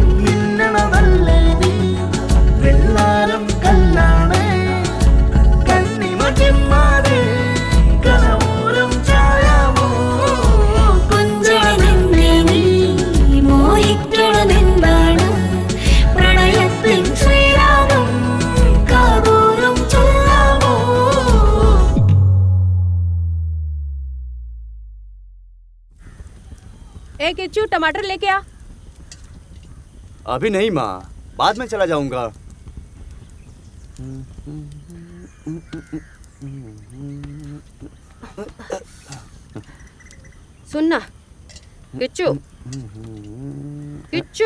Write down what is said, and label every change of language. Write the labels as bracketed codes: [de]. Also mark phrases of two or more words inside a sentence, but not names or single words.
[ml] മിന്നണതല്ലേ നീ വെള്ളാരം കല്ലാണ് കണ്ണിമട്ടിമാരെ കനവൂരം ചായാമോ കൊഞ്ചണമെന്തേ നീ മോഹിക്കണമെന്താണ് പ്രണയത്തിൻ ശ്രീരാഗം കാതോരം ചൊല്ലാമോ [hi] ए किच्चू टमाटर लेके आ। अभी नहीं माँ, बाद में चला जाऊंगा। सुनना किच्चू, किच्चू